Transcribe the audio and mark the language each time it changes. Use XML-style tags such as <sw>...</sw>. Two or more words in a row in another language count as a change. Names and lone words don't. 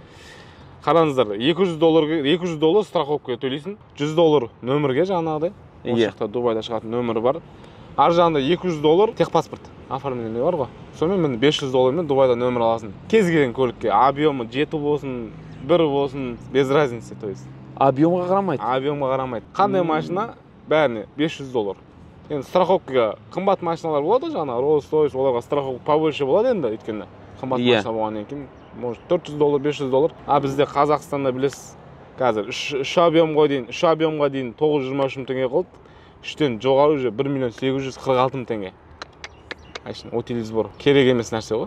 <kk>Қараңыздар, $200 страховка төлейсің, $100 нөмірге жаңағыдай. Ол жақта Дубайда шығатын нөмірі бар. Ар жағында $200 техпаспорт оформление бар ғой. Сонымен $500 мен Дубайда нөмір аласың. Кез келген көлікке объемы 7 болсын, 1 болсын,</kk> <ru>без разницы, то есть.</ru> <kk>Объемға қарамайды. Объемға қарамайды. Қандай машина бәріне $500. Енді страховкаға қымбат машиналар болады, жаңа Rolls-Royce, оларға</kk> <ru>страховка побольше</ru> <kk>болады енді, өйткені қымбат машина болғаннан кейін, может $400, $500. Бізде Қазақстанда білесіз, қазір 3 объемға дейін 923 мың теңге қылды. 3-тен жоғары уже 1 846 мың теңге. Утилизбор керек емес нәрсе ғой.</kk>